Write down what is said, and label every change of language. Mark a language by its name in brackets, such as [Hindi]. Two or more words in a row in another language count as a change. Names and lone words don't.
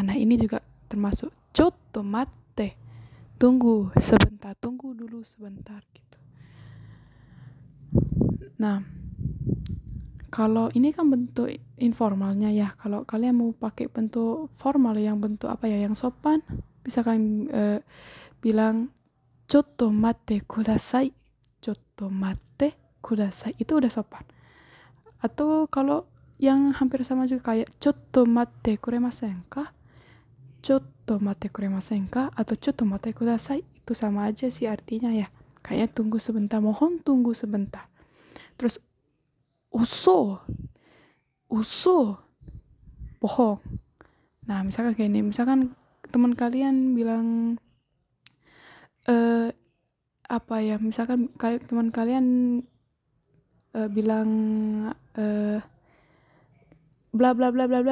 [Indonesian] Nah, ini juga termasuk [Japanese] ちょっと待って. [Indonesian] Tunggu sebentar, tunggu dulu sebentar gitu. Nah, kalau ini kan bentuk informalnya ya. Kalau kalian mau pakai bentuk formal yang bentuk apa ya, yang sopan, bisa kalian bilang [Japanese] ちょっと待ってください. ちょっと待ってください. [Indonesian] Itu udah sopan. Atau kalau yang hampir sama juga kayak [Japanese] ちょっと待ってくれませんか? ちょっと待ってくれませんか? Atau ちょっと待ってください. [Indonesian] Itu sama aja sih artinya ya. Kayaknya tunggu sebentar, mohon tunggu sebentar. Terus uso bohong. Nah, misalkan kayak ini, misalkan teman kalian bilang apa ya, misalkan teman kalian bilang bla bla bla bla bla.